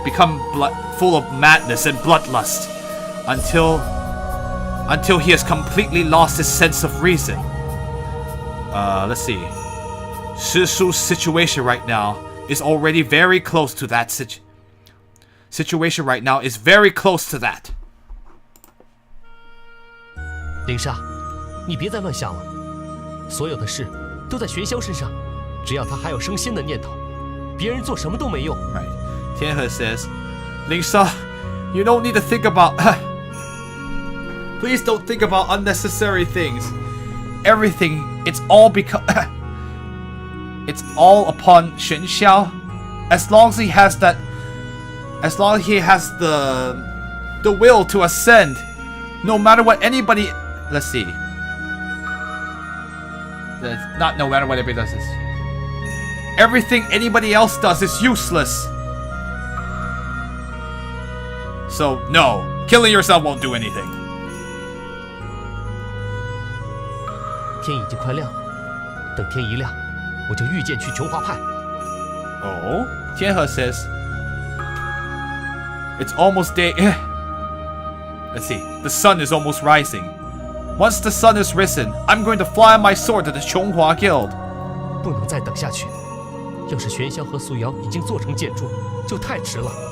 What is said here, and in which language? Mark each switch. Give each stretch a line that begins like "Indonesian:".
English: Become full of madness and bloodlust until he has completely lost his sense of reason. Let's see. Shishu's situation right now is already very close to that situation right now is very close to that.
Chinese: 灵莎，你别再乱想了，所有的事都在玄霄身上，只要他还有升仙的念头，别人做什么都没用。
English: Right. Tianhe says, Lisa, you don't need to think about. Please don't think about unnecessary things. Everything, it's all because. It's all upon Xuan Xiao. As long as he has the will to ascend, no matter what anybody. Let's see. Not no matter what anybody does this. Everything anybody else does is useless. So no, killing yourself won't do anything.
Chinese: 天已经快亮了，等天一亮，我就御剑去琼华派。
English: Oh, Tianhe says it's almost day. Let's see. The sun is almost rising. Once the sun is risen, I'm going to fly on my sword to the Chonghua Guild.
Chinese: 不能再等下去，要是玄霄和素瑶已经做成剑柱，就太迟了。